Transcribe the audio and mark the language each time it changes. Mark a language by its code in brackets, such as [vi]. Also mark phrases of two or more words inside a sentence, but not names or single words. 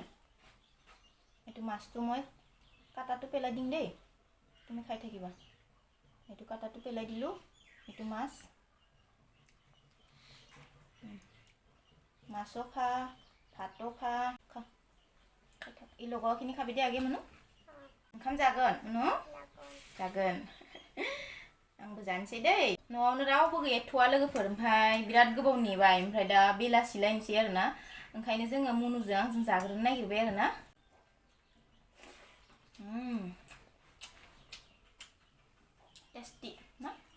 [as] এইটো মাছটো মই কাটাটো পেলাই দিম দেই, তুমি খাই থাকিবা। এইটো কাটাটো পেলাই দিলোঁ, এইটো মাছ। মাছো খা, ভাতো খা, খা খাই থাক। এই লগৰখিনি খাবি দে [brx] आगे मुनु। ओंखाम जागोन मुनु? जागोन। आंबो जानोसै दै। न'आवनो रावबो गैथ'वा लोगोफोर, ओमफ्राय बिराद गोबाव नेबाय, ओमफ्राय दा बेलासिलायनोसै आरोना। ओंखायनो जोङो मुनुजों आंजों जाग्रोनो नागिरबाय आरोना। टेस्टि ना?